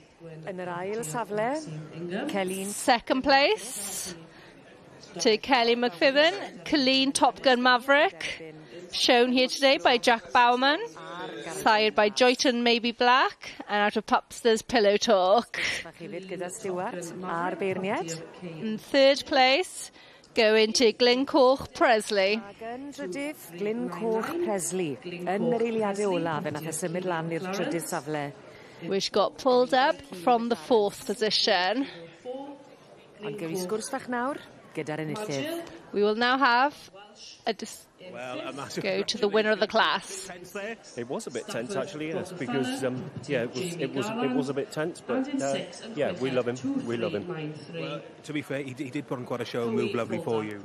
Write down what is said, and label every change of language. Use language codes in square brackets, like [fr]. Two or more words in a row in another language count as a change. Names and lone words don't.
[en] Second place to Kelly McFibbin, Colleen Top Gun Maverick, shown here today by Jack Bowman, sired by Joyton Maybe Black, and out of Popster's Pillow Talk. In third place, going to Glencoch Presley. [cy] Glencoch Presley yn yr eiliadau olaf yn nath symud lan i'r trydydd safle. [en] which got pulled up from the 4th position. [cy] Ond gewn ni sgwrs fach nawr gyda'r enillydd. [en] We will now have a go to the winner of the class. It was a bit tense, actually, yes, because it was a bit tense, but yeah, we love him. We love him. Well, to be fair, he did put on quite a show and move lovely for you.